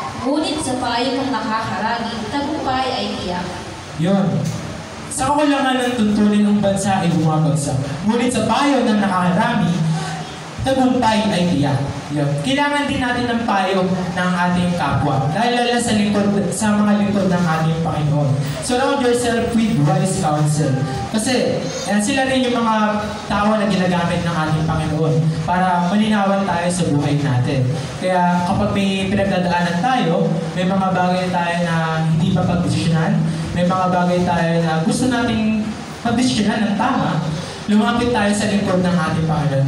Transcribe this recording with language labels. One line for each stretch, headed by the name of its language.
Filipino: Ngunit sa payo ng nakakaragi, tagumpay ay tiyak. Yun. Sa kakulangan ng tuntunin ng bansa ay bumabagsak. Ngunit sa payo ng nakakarami, tagumpay ay tiyak. Yun. Kailangan din natin ng payo ng ating kapwa. Dahil lala sa mga lingkod ng ating Panginoon.
English: Surround yourself with wise counsel.
Filipino: Kasi sila rin yung mga tao na ginagamit ng ating Panginoon para malinawan tayo sa buhay natin. Kaya kapag may pinagdadaanan tayo, may mga bagay tayo na hindi pa pagdesisyonan, may mga bagay tayo na gusto nating pagdesisyonan ng tama, lumapit tayo sa lingkod ng ating Panginoon.